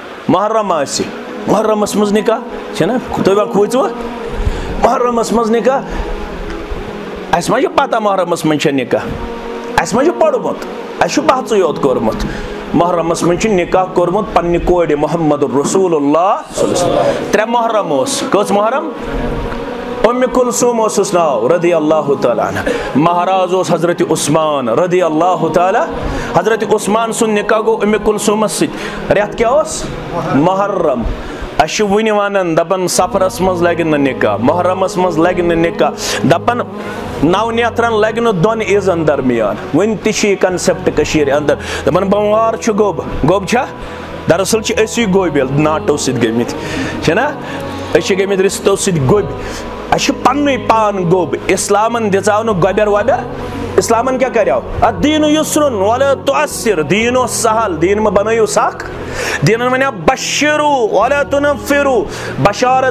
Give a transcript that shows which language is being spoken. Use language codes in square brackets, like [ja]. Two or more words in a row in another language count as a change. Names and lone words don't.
[ks] محرم آسی محرمس مز نکاح چھنا تُہۍ کھوٗژ وٕ محرمس مز نکاح اَسہِ ما چھِ پتہ محرمس منٛز چھےٚ نکاح اَسہِ ما چھُ پوٚرمُت اَسہِ چھُ پَژٕے یوت کوٚرمُت محرمس منٛز چھُ نکاح کوٚرمُت پننہِ کورِ [ar] محمد رسول اللہ [ks] 3 محرم اوس کٔژ محرم ام کلثوم اوسُس ناو [ar] رضی اللہ تعالیٰ عنہ [ks] مہراز اوس حضرت عثمان [ar] رضی اللہ تعالیٰ [ks] حضرت عثمان سُنٛد نکاح گوٚو ام کلثومس سۭتۍ رٮ۪تھ کیٛاہ اوس محرم اَسہِ چھِ وٕنہِ وَنان دَپان سفرس منٛز لگہِ نہٕ نکاح محرمس منٛز لگہِ نہٕ نکاح دَپان 9 نیترن لگہِ نہٕ 2 عیٖزن درمیان وٕنہِ تہِ چھِ یہِ کنسیپٹ کٔشیٖرِ انٛدر دَپان بوموار چھُ گوٚب چھا دراصل چھِ أسی گوٚبۍ ناٹو سۭتۍ گٔمٕتۍ چھِنا أسۍ چھِ گٔمٕتۍ رِستو سۭتۍ گوٚبۍ اَسہِ چھُ پننُے پان گوٚب اِسلامن دِژاو نہٕ گۄبٮ۪ر وۄبٮ۪ر اِسلامن کیٛاہ کریو [ar] الدیٖنُ یُسرُن ولا تُعسِر [ks] دیٖن اوس سہل دیٖن مہ بنٲیِو سخ دیٖنن وَنیو [ar] بشِروٗ ولا تُنفِروٗ [ks] بشارت